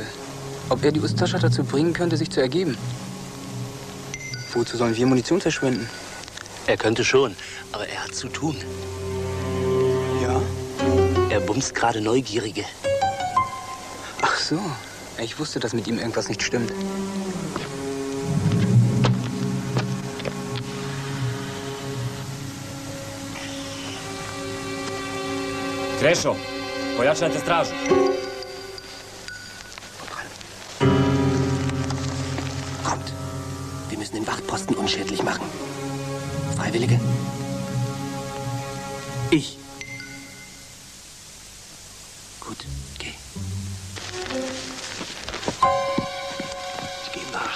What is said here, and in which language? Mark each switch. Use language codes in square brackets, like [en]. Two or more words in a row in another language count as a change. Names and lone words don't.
[de] Ob er die Ustascha dazu bringen könnte, sich zu ergeben. Wozu sollen wir Munition verschwenden? Er könnte schon, aber er hat zu tun. Ja? Er bumst gerade Neugierige. Ach so. Ich wusste, dass mit ihm irgendwas nicht stimmt. [hr] Krešo, pojačajte stražu. [de] Kommt. Wir müssen den Wachtposten unschädlich machen. Freiwillige? Ich. Gut, geh. Ich geh nach.